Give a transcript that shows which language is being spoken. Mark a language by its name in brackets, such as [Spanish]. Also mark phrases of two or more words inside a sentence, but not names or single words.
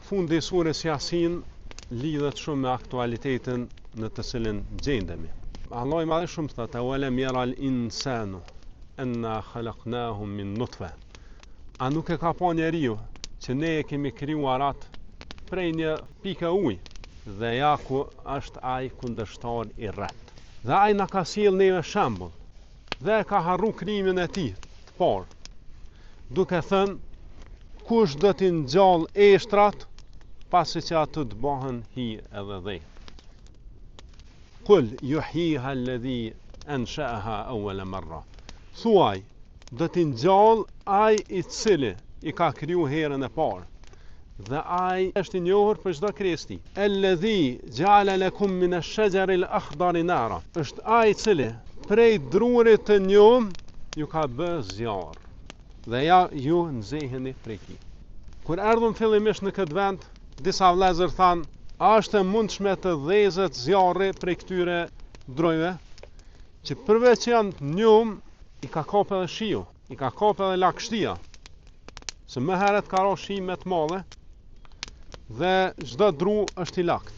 [Albanian] fundi i surës Yasin lidhet shumë me aktualitetin në të cilin gjendemi. Allah i Madhëshëm thotë: [Arabic] "أولم ير الإنسان أنا خلقناه من نطفة." [Albanian] A nuk e ka pa njeriu që ne e kemi krijuar atë prej një pikë ujë dhe ja ku është ai kundërshtar i rreth. Dhe ai na ka sjell neve shembull dhe ka harru krijimin e tij të parë, duke thënë: kush do t'i ngjall eshtrat pasi që ato të bëhen hi edhe dhe. [Arabic] قل يحييها الذي أنشأها أول مرة. [Albanian] Thuaj, do t'i ngjall ai i cili i ka kriju herën e parë. Dhe ai është i njohur për çdo krijesë. [Arabic] الذي جعل لكم من الشجر الأخضر نارا. [Albanian] Është ai i cili prej drurit të njom ju ka bë zjarr. Dhe ja ju nxeheni prej tij. Kur erdhëm fillimisht në këtë vend, disa vëllezër thanë: "A është e mundshme të dhezet zjarri prej këtyre drojve që përveç që janë të njom, i ka kapë edhe shiu, i ka kapë edhe lagështia, se më herët ka ra shi me të madhe dhe çdo dru është i lagt.